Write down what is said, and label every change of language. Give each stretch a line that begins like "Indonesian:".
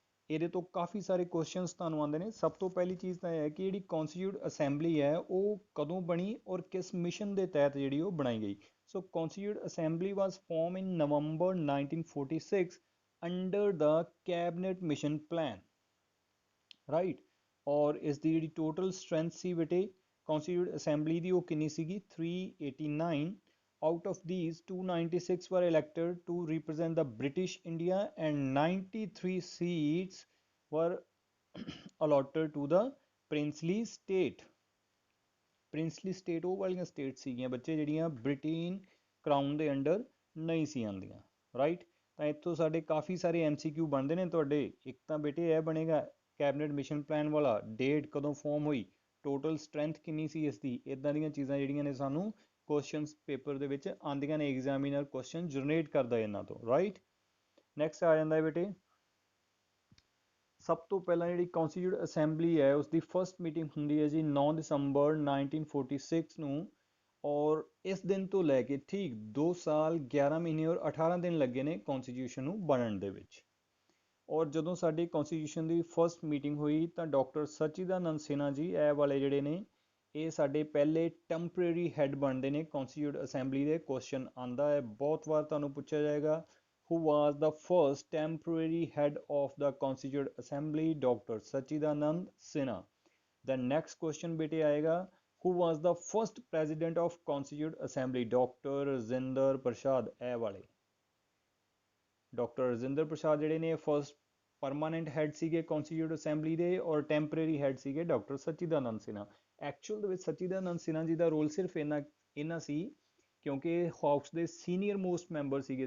Punjabi: ਇਹਦੇ ਤੋਂ ਕਾਫੀ ਸਾਰੇ ਕੁਐਸਚਨਸ ਤੁਹਾਨੂੰ ਆਉਂਦੇ ਨੇ। ਸਭ ਤੋਂ ਪਹਿਲੀ ਚੀਜ਼ ਤਾਂ ਇਹ ਹੈ ਕਿ ਜਿਹੜੀ ਕੌਨਸਟੀਟਿਊਟ ਅਸੈਂਬਲੀ ਹੈ ਉਹ ਕਦੋਂ ਬਣੀ ਔਰ ਕਿਸ ਮਿਸ਼ਨ ਦੇ ਤਹਿਤ ਜਿਹੜੀ ਉਹ ਬਣਾਈ ਗਈ।
English: So constituent assembly was form in November 1946 under the cabinet mission plan, right.
Punjabi: ਔਰ ਇਸ ਦੀ ਜਿਹੜੀ ਟੋਟਲ ਸਟਰੈਂਥ ਸੀ ਬੇਟੇ ਕੌਨਸਟੀਟਿਊਟ ਅਸੈਂਬਲੀ ਦੀ ਉਹ ਕਿੰਨੀ ਸੀਗੀ 389।
English: out of these 296 were elected to represent the British India and 93 seats were allotted to the princely state।
Punjabi: Princely state ਉਹ ਵਾਲੀਆਂ ਸਟੇਟ ਸੀਗੀਆਂ ਬੱਚੇ ਜਿਹੜੀਆਂ ਬ੍ਰਿਟੇਨ ਕਰਾਊਨ ਦੇ ਅੰਡਰ ਨਹੀਂ ਸੀ ਆਉਂਦੀਆਂ, ਰਾਈਟ। ਤਾਂ ਇੱਥੋਂ ਸਾਡੇ ਕਾਫੀ ਸਾਰੇ MCQ ਬਣਦੇ ਨੇ ਤੁਹਾਡੇ। ਇੱਕ ਤਾਂ ਬੇਟੇ ਇਹ ਬਣੇਗਾ ਕੈਬਨਿਟ ਮਿਸ਼ਨ ਪਲਾਨ ਵਾਲਾ, ਡੇਟ ਕਦੋਂ ਫਾਰਮ ਹੋਈ, ਟੋਟਲ ਸਟਰੈਂਥ ਕਿੰਨੀ ਸੀ ਇਸ ਦੀ, ਇੱਦਾਂ ਦੀਆਂ ਚੀਜ਼ਾਂ ਜਿਹੜੀਆਂ ਨੇ ਸਾਨੂੰ ਕੁਐਸਚਨਸ ਪੇਪਰ ਦੇ ਵਿੱਚ ਆਉਂਦੀਆਂ ਨੇ, ਐਗਜ਼ਾਮੀਨਰ ਕੁਐਸਚਨ ਜਨਰੇਟ ਕਰਦਾ ਇਹਨਾਂ ਤੋਂ, ਰਾਈਟ। ਨੈਕਸਟ ਆ ਜਾਂਦਾ ਹੈ ਬੇਟੇ ਸਭ ਤੋਂ ਪਹਿਲਾਂ ਜਿਹੜੀ ਕੌਨਸਟੀਟਿਊਟ ਅਸੈਂਬਲੀ ਹੈ ਉਸਦੀ ਫਸਟ ਮੀਟਿੰਗ ਹੁੰਦੀ ਹੈ ਜੀ 9 ਦਸੰਬਰ 1946 ਨੂੰ। ਔਰ ਇਸ ਦਿਨ ਤੋਂ ਲੈ ਕੇ ਠੀਕ 2 ਸਾਲ 11 ਮਹੀਨੇ ਔਰ 18 ਦਿਨ ਲੱਗੇ ਨੇ ਕੌਨਸਟੀਟਿਊਸ਼ਨ ਨੂੰ ਬਣਨ ਦੇ ਵਿੱਚ। ਔਰ ਜਦੋਂ ਸਾਡੀ ਕੌਨਸਟੀਟਿਊਸ਼ਨ ਦੀ ਫਸਟ ਮੀਟਿੰਗ ਹੋਈ ਤਾਂ ਡਾਕਟਰ ਸਚਿਦਾਨੰਦ ਸਿਨਹਾ ਜੀ ਇਹ ਵਾਲੇ ਜਿਹੜੇ ਨੇ ਇਹ ਸਾਡੇ ਪਹਿਲੇ ਟੈਂਪਰੇਰੀ ਹੈੱਡ ਬਣਦੇ ਨੇ ਕੌਨਸਟੀਟਿਊਟ ਅਸੈਂਬਲੀ ਦੇ। ਕੁਐਸਚਨ ਆਉਂਦਾ ਹੈ ਬਹੁਤ ਵਾਰ ਤੁਹਾਨੂੰ ਪੁੱਛਿਆ ਜਾਏਗਾ
English: who was the first temporary head of the Constituent Assembly? Dr. Sachidanand Sinha। The next question
Punjabi: ਬੇਟੇ ਆਏਗਾ
English: who was the first president of Constituent Assembly? Dr. Rajinder Prasad।
Punjabi: ਇਹ ਵਾਲੇ ਡਾਕਟਰ ਰਜਿੰਦਰ ਪ੍ਰਸਾਦ ਜਿਹੜੇ ਨੇ ਫਸਟ ਪਰਮਾਨੈਂਟ ਹੈਡ ਸੀਗੇ ਕੌਨਸਟੀਟਿਊਟ assembly ਦੇ ਔਰ temporary head ਸੀਗੇ ਡਾਕਟਰ ਸਚਿਦਾਨੰਦ ਸਿਨਹਾ। ਐਕਚੁਅਲ ਦੇ ਵਿੱਚ ਸਚਿਦਾਨੰਦ ਸਿਨਹਾ ਜੀ ਦਾ ਰੋਲ ਸਿਰਫ ਇੰਨਾ ਸੀ ਕਿਉਂਕਿ ਹਾਊਸ ਦੇ ਸੀਨੀਅਰ ਮੋਸਟ ਮੈਂਬਰ ਸੀਗੇ।